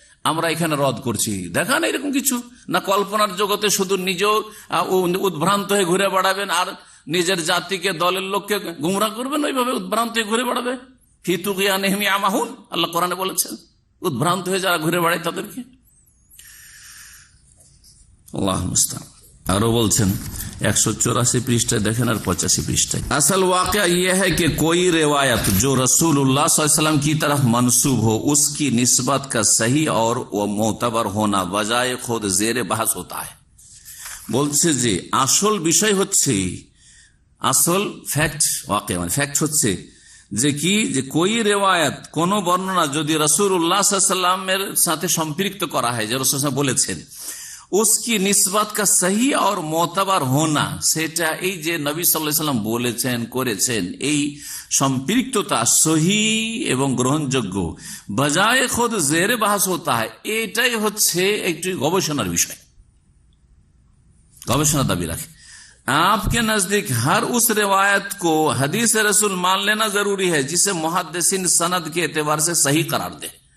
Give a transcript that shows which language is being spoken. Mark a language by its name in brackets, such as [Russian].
[Bangla] আমরা এখানে রদ করছি। দেখান এরকম কিছু না, কল্পনার জগতে শুধু নিজেও উদ্ভ্রান্ত হয়ে ঘুরে বেড়াবেন আর নিজের জাতিকে, দলের লোককে গুমরা করবেন, ওইভাবে উদ্ভ্রান্ত হয়ে ঘুরে বেড়াবে। [Arabic] ফিতুকিয়ানিহিম ইয়ামাহুন, [Bangla] আল্লাহ কোরআনে বলেছেন, উদ্ভ্রান্ত হয়ে যারা ঘুরে বেড়ায় তাদেরকে। আল্লাহ মুস্তাআন। আরো বলছেন 184 পৃষ্ঠায় দেখেন আর 85 পৃষ্ঠায়, [Hindi] আসল वाक़या ये है कि कोई रिवायत जो रसूलुल्लाह सल्लल्लाहु अलैहि वसल्लम की तरफ मंसूब हो उसकी निस्बत का सही और वो मोतबर होना बजाय खुद जेर बहस होता है। [Bangla] বলছে যে আসল বিষয় হচ্ছে, আসল ফ্যাক্ট, ওয়াকিয়া মানে ফ্যাক্ট হচ্ছে যে কি, যে কোই রেওয়ায়াত, কোন বর্ণনা যদি রাসূলুল্লাহ সাল্লাল্লাহু আলাইহি ওয়াসাল্লামের সাথে সম্পৃক্ত করা হয়, যে রাসূল বলেছেন, [Hindi] उसकी निस्बत का सही और मोतबर होना, [Bangla] সেটা এই যে নবী সাল্লাল্লাহু আলাইহি ওয়াসাল্লাম বলেছেন, করেছেন, এই সম্পৃক্ততা সহি এবং গ্রহণযোগ্য, [Hindi] বজায় খুদ জেরে বাহাস হতা হয়, [Bangla] এটাই হচ্ছে একটি গবেষণার বিষয়, গবেষণা দাবি রাখে। [Hindi] आपके नजदीक हर उस रिवायत को हदीस रसूल मान लेना जरूरी है जिसे मुहद्दिसिन सनद के एतबार से सही करार दे।